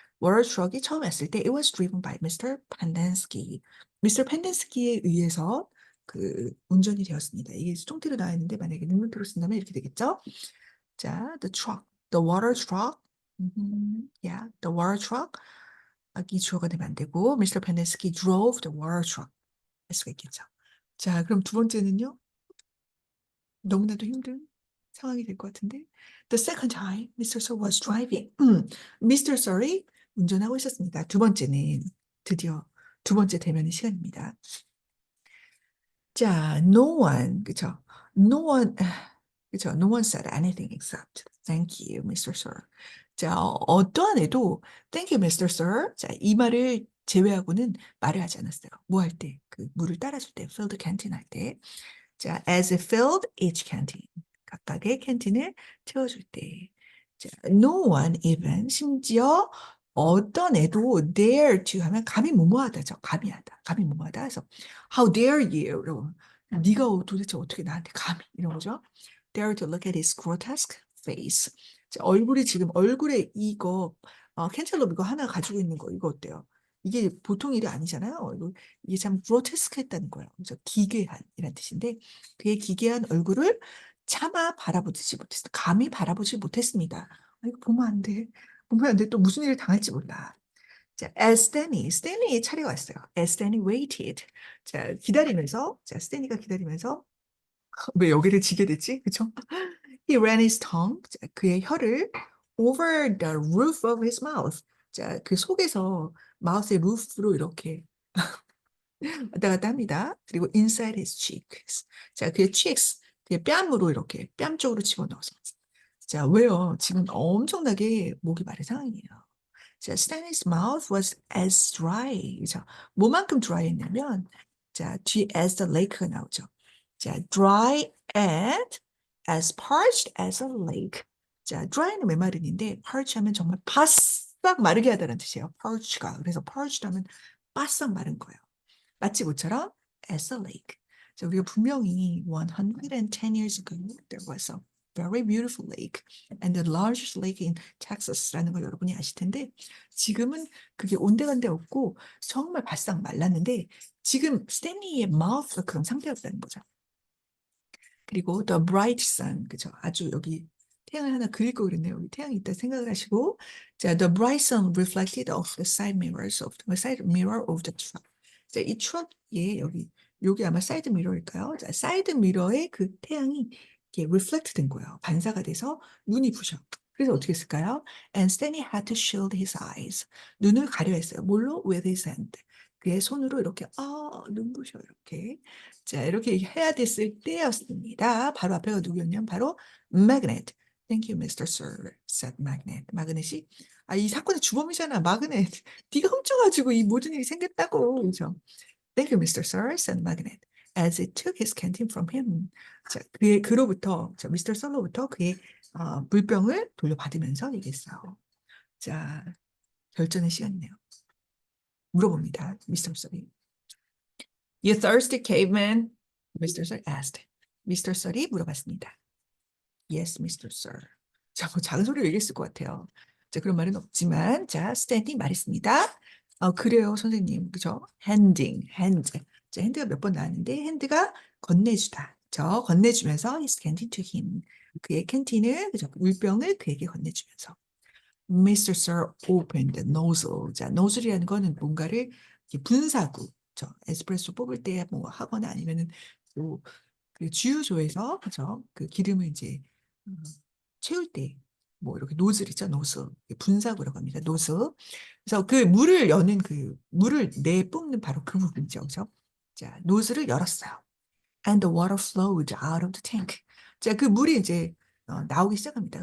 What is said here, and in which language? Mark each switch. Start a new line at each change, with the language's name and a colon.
English: war truck이
Korean: 처음 왔을 때
English: it was driven by Mr. Pendersky. Mr.
Korean: Pendensky에 의해서 그 운전이 되었습니다. 이게 쫑티로 나와 있는데 만약에 능동태로 쓴다면 이렇게 되겠죠?
English: 자, the truck, the water truck. Yeah, the water truck.
Korean: 이 주어가 되면 안 되고 Mr.
English: Pendersky drove the water truck 할 수가 있겠죠.
Korean: 자, 그럼 두 번째는요. 너무나도 힘든 상황이 될 것 같은데.
English: The second time, Mr. Sir was driving. Mr.
Korean: Sir이 운전하고 있었습니다. 두 번째는 드디어 두 번째 대면의 시간입니다.
English: 자, no one, 그쵸? No one, 그쵸? No one said anything except thank you, Mr. Sir.
Korean: 자, 어떠한 애도
English: thank you, Mr. Sir.
Korean: 자, 이 말을 제외하고는 말을 하지 않았어요. 뭐 할 때? 그 물을 따라줄 때,
English: fill the canteen
Korean: 할 때.
English: 자, as it filled each canteen.
Korean: 각각의 캔틴을 채워줄 때. 자,
English: no one even,
Korean: 심지어 어떤 애도
English: dare to
Korean: 하면 감히 무모하다죠. 감히 하다. 감히 무모하다.
English: 그래서 how dare you?
Korean: 이러고 네가 도대체 어떻게 나한테 감히 이런 거죠.
English: dare to look at his grotesque face.
Korean: 자, 얼굴이 지금 얼굴에 이거 캔슬럽 이거 하나 가지고 있는 거 이거 어때요? 이게 보통 일이 아니잖아요. 이게 참 그로테스크했다는 거예요. 그래서 기괴한 이란 뜻인데 그의 기괴한 얼굴을 차마 바라보지 못했어. 감히 바라보지 못했습니다. 이거 보면 안 돼. 보면 안 돼. 또 무슨 일을 당할지 몰라. 자, as 스탠리의 차례가 왔어요.
English: as 스탠리 waited.
Korean: 자, 기다리면서, 자, 스탠리가 기다리면서 왜 여기를 지게 됐지? 그쵸?
English: He ran his tongue,
Korean: 자, 그의 혀를
English: over the roof of his mouth.
Korean: 자, 그 속에서 마우스의 루프로 이렇게 왔다 갔다 합니다.
English: 그리고 inside his cheeks.
Korean: 자, 그의 cheeks, 그의 뺨으로 이렇게 뺨 쪽으로 집어넣어서. 자, 왜요? 지금 엄청나게 목이 마른 상황이에요.
English: 자, Stanley's mouth was as dry.
Korean: 그죠? 뭐만큼 dry했냐면, 자, 뒤에
English: as the lake
Korean: 가 나오죠.
English: 자, dry and as parched as a lake.
Korean: 자, dry는 메마른인데, parch 하면 정말 바싹 마르게 하다는 뜻이에요. parch가. 그래서 parched 하면 바싹 마른 거예요.
English: 마치 모처럼 as a lake.
Korean: 자, 우리가 분명히
English: 110 years ago there was a very beautiful lake and the largest lake in Texas
Korean: 라는 걸 여러분이 아실 텐데 지금은 그게 온데간데 없고 정말 바싹 말랐는데 지금 스탠리의 mouth가 그런 상태였다는 거죠.
English: 그리고 the bright sun, 그죠?
Korean: 아주 여기 태양을 하나 그릴 거 그랬네요. 여기 태양이 있다 생각을 하시고, 자,
English: the bright sun reflected off the side mirrors of the side mirror of the truck.
Korean: 자, 이 트럭에 여기 아마 사이드 미러일까요? 자, 사이드 미러에 그 태양이 이렇게 reflect 된 거예요. 반사가 돼서 눈이 부셔. 그래서 어떻게 했을까요?
English: And Stanley had to shield his eyes.
Korean: 눈을 가려 했어요. 뭘로?
English: With his hand.
Korean: 그의 손으로 이렇게 눈부셔 이렇게. 자, 이렇게 해야 됐을 때였습니다. 바로 앞에가 누구였냐면 바로 magnet.
English: Thank you, Mr. Sir, said magnet.
Korean: 마그넷이 이 사건의 주범이잖아, 마그넷. 네가 훔쳐가지고 이 모든 일이 생겼다고.
English: 그죠? Thank you, Mr. Sir, said magnet. As it took his canteen from him.
Korean: 자, 그로부터, Mr. Sir로부터 그의 물병을 돌려받으면서 얘기했어요. 자, 결전의 시간이네요. 물어봅니다, Mr. Sir이.
English: You thirsty caveman? Mr. Sir asked. Mr.
Korean: Sir이 물어봤습니다.
English: Yes, Mr. Sir.
Korean: 자, 뭐 작은 소리로 얘기했을 것 같아요. 자, 그런 말은 없지만, 자, 스탠딩 말했습니다. 그래요, 선생님. 그죠? handing, hand. 자, 핸드가 몇 번 나왔는데, 핸드가 건네주다. 건네주면서
English: his canteen to him.
Korean: 그의 캔틴을, 그죠? 물병을 그에게 건네주면서.
English: Mr. Sir opened the nozzle.
Korean: 자, nozzle이라는 거는 뭔가를 분사구, 에스프레소 뽑을 때 뭐 하거나 아니면은 그 주유소에서 그죠? 그 기름을 이제 채울 때, 뭐 이렇게 노즐이죠, 노즐. 분사구라고 합니다, 노즐. 그래서 그 물을 여는 그 물을 내뿜는 바로 그 부분이죠, 그죠? 자, 노즐을 열었어요.
English: And the water flowed out of the tank.
Korean: 자, 그 물이 이제 나오기 시작합니다.